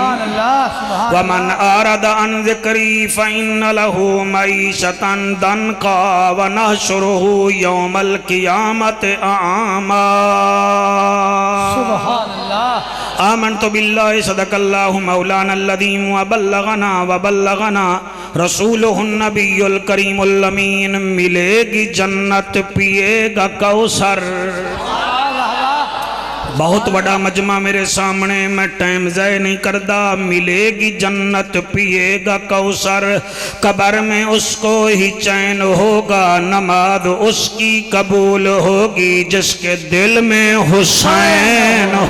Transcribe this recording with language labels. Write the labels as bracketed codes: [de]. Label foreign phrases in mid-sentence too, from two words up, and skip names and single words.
[ar] ومن أعرض عن ذكري فإن له معيشة ضنكا و نحشره يوم القيامة أعمى. سبحان الله. آمنت بالله صدق الله مولانا الذي و بلغنا رسوله النبي الكريم الأمين. [ur] ملے گی جنت، پیے گا کوثر. بہت بڑا مجمع میرے سامنے، میں ٹائم ضائع نہیں کردا۔ ملے گی جنت، پیے گا کوثر، قبر میں اس کو ہی چین ہوگا، نماز اس کی قبول ہوگی جس کے دل میں حسین ہو۔